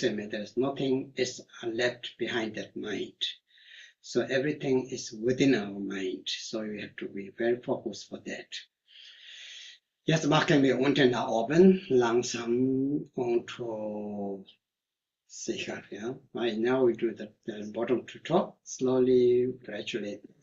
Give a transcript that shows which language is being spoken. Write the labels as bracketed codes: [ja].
[en] There's nothing is left behind that mind. So everything is within our mind. So you have to be very focused for that. [de] Jetzt machen wir unten nach oben, langsam und sicher, ja. [en] Right now we do the bottom to top, slowly, gradually.